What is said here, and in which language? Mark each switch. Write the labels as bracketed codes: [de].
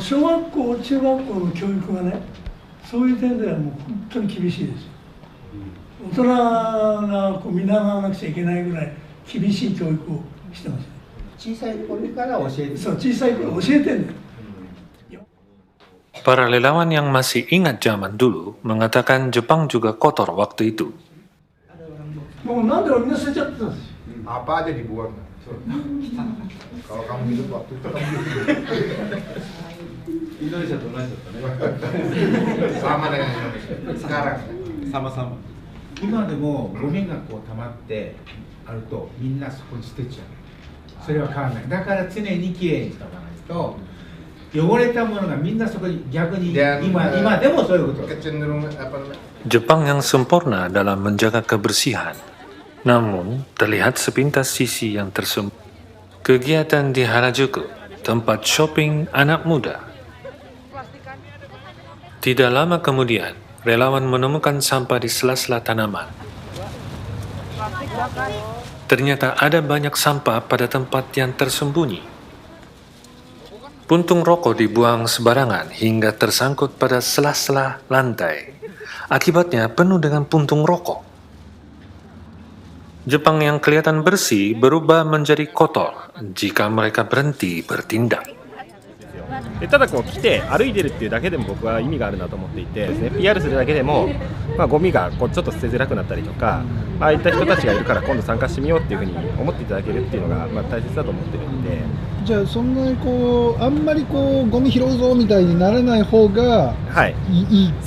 [ja] 小学校、中学校の教育がね、そういう点ではもう本当に厳しいですよ。大人が見習わなくちゃいけないぐらい厳しい教育をしてます。小さい頃から教えて。そう、小さい頃教えてんだよ。 [id] Para relawan yang masih ingat zaman dulu mengatakan Jepang juga kotor waktu itu. [ja] もうなんでみんな捨てちゃってたんですよ。 [id] Apa aja dibuang. Kalau kamu hidup waktu itu kamu [ja] Indonesiaと同じだったね。 [id] sama dengan Indonesia. Sekarang sama-sama。 [ja] 今でもゴミがこう溜まってあるとみんなそこに捨てちゃう。それは変わらない。だから常にきれいにしておかないと汚れたものがみんなそこに逆に今でもそういうこと。 [id] Jepang yang sempurna dalam menjaga kebersihan. Namun, terlihat sepintas sisi yang tersembunyi. Kegiatan di Harajuku, tempat shopping anak muda. Tidak lama kemudian, relawan menemukan sampah di sela-sela tanaman. Ternyata ada banyak sampah pada tempat yang tersembunyi. Puntung rokok dibuang sembarangan hingga tersangkut pada sela-sela lantai. Akibatnya penuh dengan puntung rokok. Jepang yang kelihatan bersih berubah menjadi kotor jika mereka berhenti bertindak. [ja] ただこう来て歩いてるっていうだけでも僕は意味があるなと思っていてですね、PR するだけでも、ゴミがこうちょっと捨てづらくなったりとか、ああいった人たちがいるから今度参加してみようっていうふうに思っていただけるっていうのが大切だと思ってるんで。じゃあそんなにこうあんまりこうゴミ拾うぞみたいにならない方がいいと。